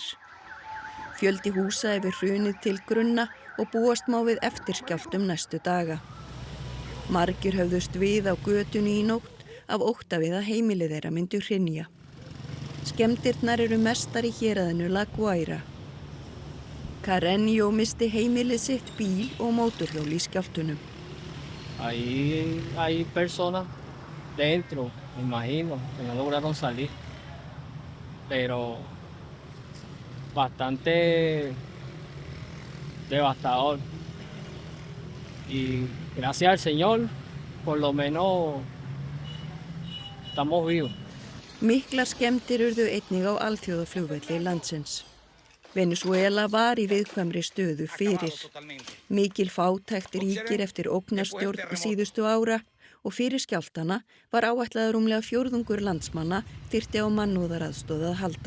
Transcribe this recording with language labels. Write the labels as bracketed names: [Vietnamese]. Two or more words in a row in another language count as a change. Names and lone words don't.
[Icelandic] Fjöldi húsa hefur hrunið til grunna og búast má við eftirskjálftum næstu daga. Margir höfðust við á götunni í nótt af ótta við að heimili þeirra myndu hrynja. Skemmdirnar eru mestar í héraðinu La Guaira. Carreño misti heimilið sitt, bíl og mótorhjól í skjálftunum. [Spanish] Ahí hay personas dentro, me imagino, que no lograron salir, pero bastante devastador. Y gracias al Señor, por lo menos estamos vivos. [Icelandic] Miklar skemmdir urðu einnig á alþjóðaflugvelli landsins. Venezuela var í viðkvæmri stöðu fyrir. Mikil fátækt ríkir eftir ógnarstjórn síðustu ára og fyrir skjálftana var áætlað rúmlega 1/4 landsmanna þyrfti á mannúðaraðstoð að halda.